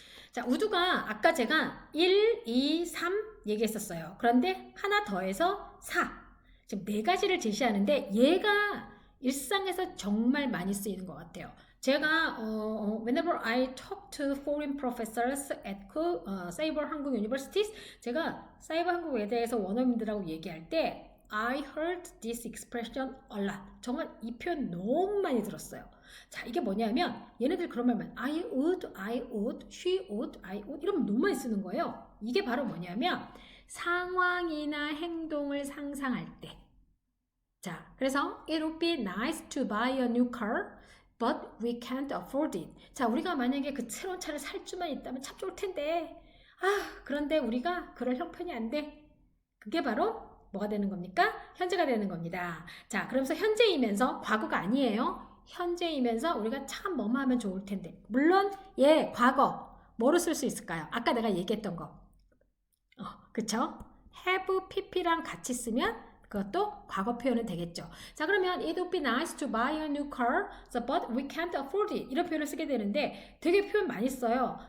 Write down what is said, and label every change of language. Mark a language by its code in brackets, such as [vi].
[ko] 자, 우주가 아까 제가 1, 2, 3 얘기했었어요. 그런데 하나 더해서 4. 지금 4가지를 제시하는데 얘가 일상에서 정말 많이 쓰이는 것 같아요. 제가 [en] whenever I talk to foreign professors at 사이버 한국 universities, [ko] 제가 사이버 한국에 대해서 원어민들하고 얘기할 때 [en] I heard this expression a lot. [ko] 정말 이 표현 너무 많이 들었어요. 자, 이게 뭐냐면 얘네들 그런 말만 I would, she would, I would 이러면 너무 많이 쓰는 거예요. 이게 바로 뭐냐면 상황이나 행동을 상상할 때. 자, 그래서 [en] it would be nice to buy a new car. But we can't afford it. [ko] 자, 우리가 만약에 그 새로운 차를 살 수만 있다면 참 좋을 텐데. 그런데 우리가 그럴 형편이 안 돼. 그게 바로 뭐가 되는 겁니까? 현재가 되는 겁니다. 자, 그러면서 현재이면서 과거가 아니에요. 현재이면서 우리가 참 뭐뭐 하면 좋을 텐데. 물론 과거 뭐로 쓸 수 있을까요? 아까 내가 얘기했던 거. 그쵸? have, pp랑 같이 쓰면 그것도 과거 표현은 되겠죠. 자, 그러면 [en] it would be nice to buy a new car, but we can't afford it. [ko] 이런 표현을 쓰게 되는데 되게 표현 많이 써요.